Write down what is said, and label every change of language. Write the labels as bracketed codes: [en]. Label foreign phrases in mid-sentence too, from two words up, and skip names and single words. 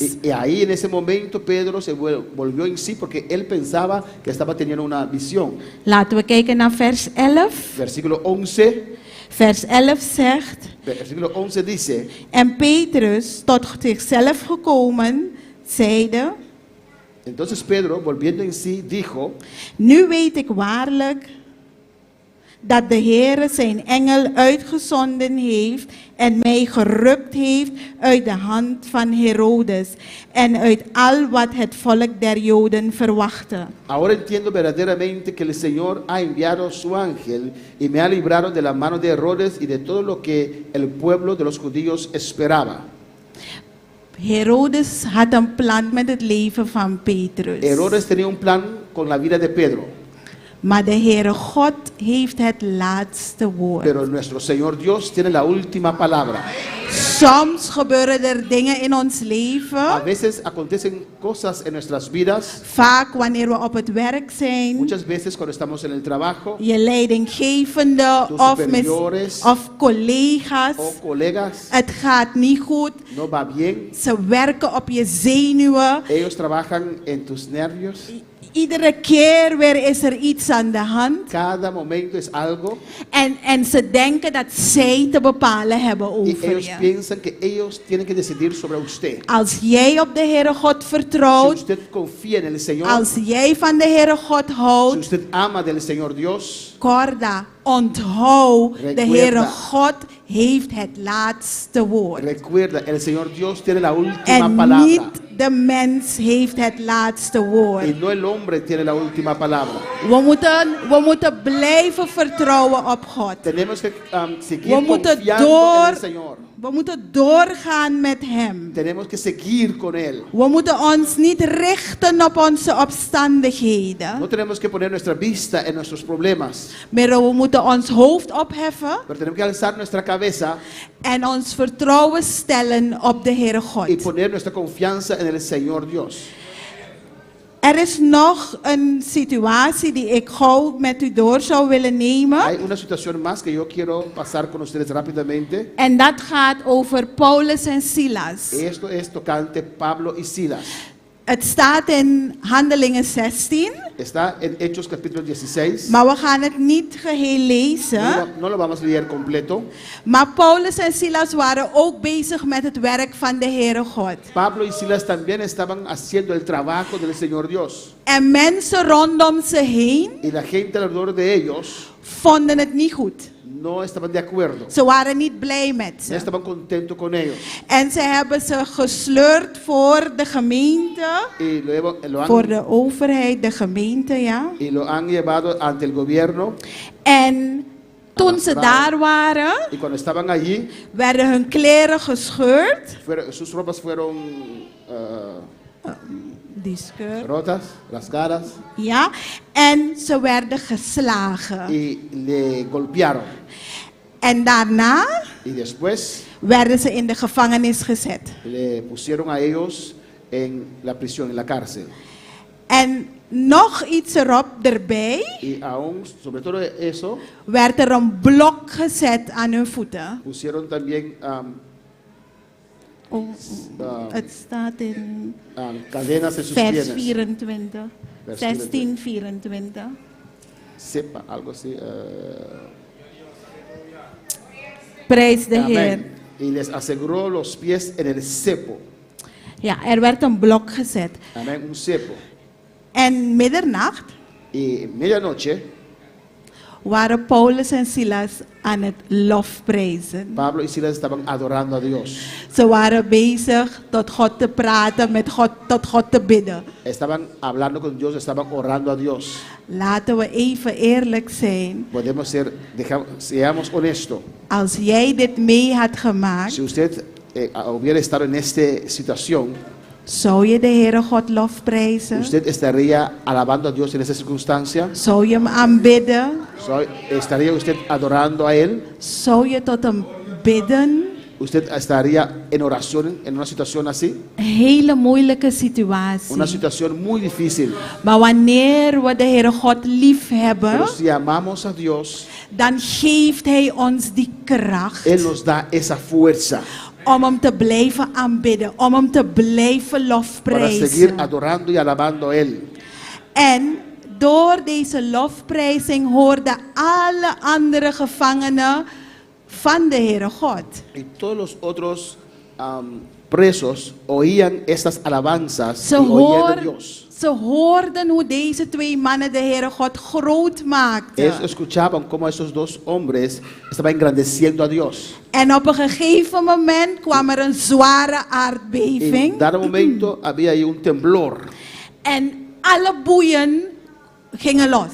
[es] Y ahí en ese momento Pedro se volvió en sí porque él pensaba que estaba teniendo una visión. [nl] Laten we kijken naar vers 11. [es] Versículo 11. [nl] Vers 11 zegt, [es] Versículo 11 dice, [nl] en Petrus, tot zichzelf gekomen, zeide, [es] entonces Pedro, volviendo en sí, dijo, [nl] nu weet ik waarlijk dat de Heere zijn engel uitgezonden heeft en mij gerukt heeft uit de hand van Herodes en uit al wat het volk der Joden verwachtte. [es] ahora entiendo verdaderamente que el Señor ha enviado su ángel y me ha librado de la mano de Herodes y de todo lo que el pueblo de los judíos esperaba. [nl] Herodes had een plan met het leven van Petrus. [es] Herodes tenía un plan con la vida de Pedro. [nl] Maar de Heere God heeft het laatste woord. [es] Pero nuestro Señor Dios tiene la última palabra. [nl] Soms gebeuren er dingen in ons [es] A [nl] leven. [es] veces acontecen cosas en nuestras vidas. [nl] Vaak wanneer we op het werk zijn. [es] Muchas veces cuando estamos en el trabajo [nl] Je leidinggevende [es] Tus [nl] of, [es] superiores. [nl] of collega's. [es] o colegas, [nl] Het gaat niet goed. [es] no va bien. [nl] Ze werken op je zenuwen. [es] Ellos trabajan en tus nervios. [nl] Iedere keer weer is er iets aan de hand. [es] Cada momento es algo. [nl] En ze denken dat zij te bepalen hebben [es] Y [nl] over [es] ellos [nl] je. [es] piensan que ellos tienen que decidir sobre usted. [nl] Als jij op de Heere God [es] Si [nl] vertrouwt. [es] usted confía en el Señor, [nl] Als jij van de Heere God [es] si [nl] houdt. [es] usted ama del Señor Dios, Corda, [nl] onthoud. De [es] Recuerda. [nl] Heere God heeft het laatste woord. [es] recuerda, el Señor Dios tiene la última [nl] En [es] palabra. [nl] niet de mens heeft het laatste woord. [es] Y no el hombre tiene la última palabra. [nl] We moeten blijven vertrouwen op God. [es] Tenemos que seguir [nl] We moeten [es] confiando en el Señor. [nl] We moeten doorgaan met Hem. [es] Tenemos que seguir con Él. [nl] We moeten ons niet richten op onze omstandigheden. [es] No tenemos que poner nuestra vista en nuestros problemas, [nl] Maar we moeten ons hoofd opheffen [es] pero tenemos que alzar nuestra cabeza [nl] en ons vertrouwen stellen op de Heere [es] y [nl] God. [es] poner nuestra confianza en el Señor Dios. [nl] Er is nog een situatie die ik gauw met u door zou willen nemen. [es] Hay una situación más que yo quiero pasar con ustedes rápidamente. [nl] En dat gaat over Paulus en Silas. [es] Esto es tocante Pablo y Silas. [nl] Het staat in Handelingen 16, [es] Está en Hechos capítulo 16. [nl] maar we gaan het niet geheel lezen. [es] No lo vamos a leer completo. [nl] Maar Paulus en Silas waren ook bezig met het werk van de Heere God. [es] Pablo y Silas también estaban haciendo el trabajo del Señor Dios. [nl] En mensen rondom ze heen [es] Y la gente alrededor de ellos [nl] vonden het niet goed. [es] no estaban de acuerdo. [nl] Ze waren niet blij met [es] No [nl] ze. [es] estaban contentos con ellos. [nl] En ze hebben ze gesleurd voor de gemeente, [es] Y [nl] voor de overheid, de gemeente, ja. [es] y lo han llevado ante el gobierno. [nl] En toen ze daar waren, [es] Y cuando estaban allí, [nl] werden hun kleren gescheurd. [es] sus ropas fueron [af] Die skeur. [es] rotas, rasgadas, [nl] Ja. En ze werden geslagen. [es] y le golpearon. [nl] En daarna [es] Y después [nl] werden ze in de gevangenis gezet. [es] le pusieron a ellos en la prisión, en la cárcel. [nl] En nog iets erop erbij, [es] Y aún, sobre todo eso, [nl] werd er een blok gezet aan hun voeten. [es] pusieron también [nl] Het staat in [es] cadenas en sus [nl] vers [es] piernas. [nl] 24. Vers 16, 24. [es] Sepa, algo así. [nl] Prijs de Heer. [es] Amén. Y les aseguró los pies en el cepo. [nl] Ja, er werd een blok gezet. [es] Amén, un cepo. [nl] En middernacht [es] Y medianoche, [nl] waren Paulus en Silas aan het lofprijzen. [es] Pablo y Silas estaban adorando a Dios. [nl] Ze waren bezig tot God te praten, met God, tot God te bidden. [es] Estaban hablando con Dios, estaban orando a Dios. [nl] Laten we even eerlijk zijn. [es] Podemos ser, seamos honestos. [nl] Als jij dit mee had gemaakt, [es] Si usted hubiera estado en esta situación, [nl] zou je de Heere God lofprijzen? [es] usted estaría alabando a Dios en esa circunstancia. [nl] Zou je hem aanbidden? [es] ¿Estaría usted adorando a Él? [nl] Zou je tot hem bidden? [es] ¿Usted estaría en oración en una situación así? [nl] Hele moeilijke situatie. [es] Una situación muy difícil. [nl] Maar wanneer we de Heere God lief hebben, [es] Pero si amamos a Dios, [nl] dan geeft Hij ons die kracht [es] Él nos da esa fuerza [nl] om hem te blijven aanbidden, om hem te blijven [es] para seguir [nl] lofprijzen. [es] adorando y alabando a Él. [nl] En door deze lofprijzing hoorden alle andere gevangenen van de Heere God. [es] Y todos los otros presos oían estas alabanzas y [nl] Ze, [es] oían de Dios. [nl] ze hoorden hoe deze twee mannen de Heere God groot maakten. [es] Ellos escuchaban cómo esos dos hombres estaban engrandeciendo a Dios. [nl] En op een gegeven moment kwam er een zware [es] En [nl] aardbeving. [es] en dado momento había ahí un temblor [nl] En alle boeien gingen los.